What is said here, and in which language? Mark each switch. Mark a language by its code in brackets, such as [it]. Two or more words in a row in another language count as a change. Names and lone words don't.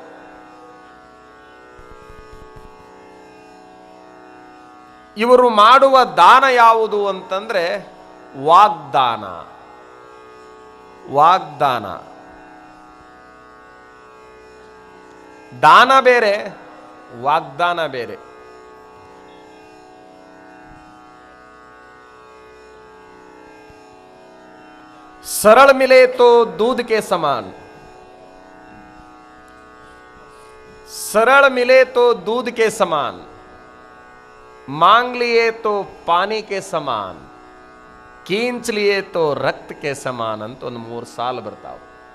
[kn] ಇವರು ಮಾಡುವ ದಾನ ಯಾವುದು ಅಂತಂದ್ರೆ ವಾಗ್ದಾನ. ದಾನ ಬೇರೆ, ವಾಗ್ದಾನ ಬೇರೆ. [hi] सरल मिले तो दूध के समान, सरल मिले तो दूध के समान, मांग लिए तो पानी के समान, खींच लिए तो रक्त के समान [kn] ಅಂತ ಒಂದು 3 ಸಾಲು ಬರ್ತಾವೆ.